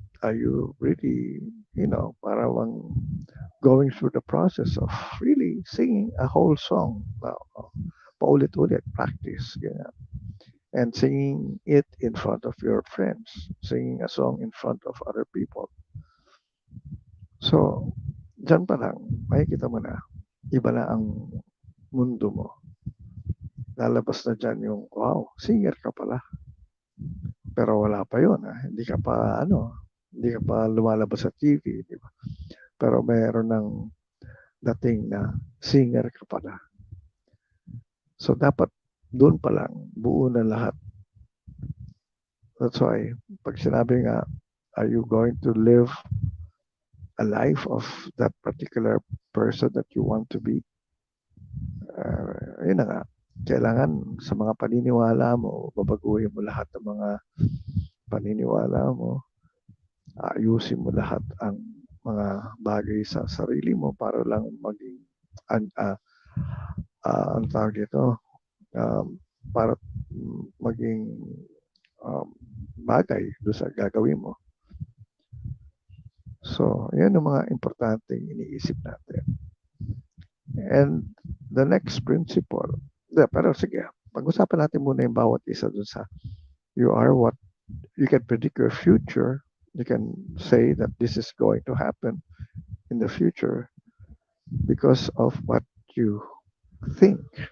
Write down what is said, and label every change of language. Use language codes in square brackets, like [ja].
[en] Are you really, [tl] parang [en] going through the process of really singing a whole song? [tl] Paulit-ulit, [en] practice. [tl] Ganyan. [en] And singing it in front of your friends, singing a song in front of other people. [tl] So, dyan pa lang, makikita mo na, iba na ang mundo mo. Lalabas na dyan yung, wow, singer ka pala. Pero wala pa yun. Hindi ka pa, hindi ka pa lumalabas sa TV, di ba? Pero mayroon ng dating na singer ka pala. So, dapat doon pa lang, buo na lahat. [en] That's why, [tl] pag sinabi nga, [en] are you going to live a life of that particular person that you want to be? [tl] Yun na nga. Kailangan sa mga paniniwala mo, babaguhin mo lahat ng mga paniniwala mo, ayusin mo lahat ang mga bagay sa sarili mo para lang maging ang tawag dito, para maging bagay doon sa gagawin mo. So, yan ang mga importanteng iniisip natin. [en] And the next principle, [tl] pero sige, pag-usapan natin muna yung bawat isa dun sa [en] you are what, you can predict your future, you can say that this is going to happen in the future because of what you think.